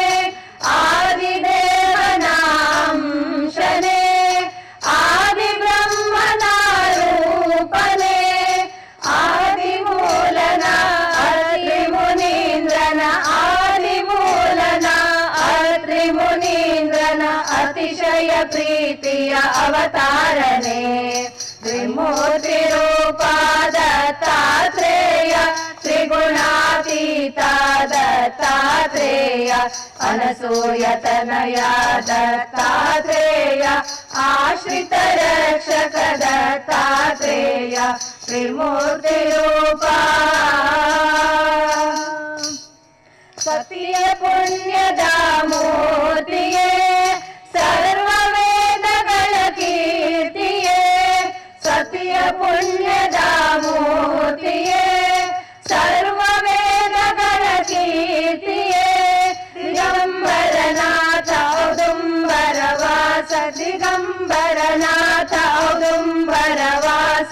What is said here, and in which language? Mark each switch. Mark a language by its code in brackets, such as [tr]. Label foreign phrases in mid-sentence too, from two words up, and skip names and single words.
[kn] ಆದಿದೇವನ ಅಂಶನೇ, ಆದಿ ಬ್ರಹ್ಮನ ರೂಪನೇ, ಆದಿ ಮೂಲನ ಅತ್ರಿ ಮುನೀಂದ್ರನ, ಆದಿ ಮೂಲನ ಅತ್ರಿ ಮುನೀಂದ್ರನ ಅತಿಶಯ ಪ್ರೀತಿಯ ಅವತಾರನೇ, [sa] ತ್ರಿಮೂರ್ತಿ ರೂಪ ದತ್ತಾತ್ರೇಯ, ತ್ರಿಗುಣಾತೀತ दत्तात्रेय अनसूयतनया दत्तात्रेय आश्रित रक्षक दत्तात्रेय त्रिमूर्तिरूपा [kn] सत्य पुण्यದ ಮೂರ್ತಿಯೇ ಸರ್ವ ವೇದಗಳ ಕೀರ್ತಿಯೇ ಸತ್ಯ ಪುಣ್ಯದ ಮೂರ್ತಿಯೇ ಸರ್ವ ವೇದಗಳ ಕೀರ್ತಿಯೇ ದಿಗಂಬರನಾಥ ಔದುಂಬರವಾಸ ದಿಗಂಬರನಾಥ ಔದುಂಬರವಾಸ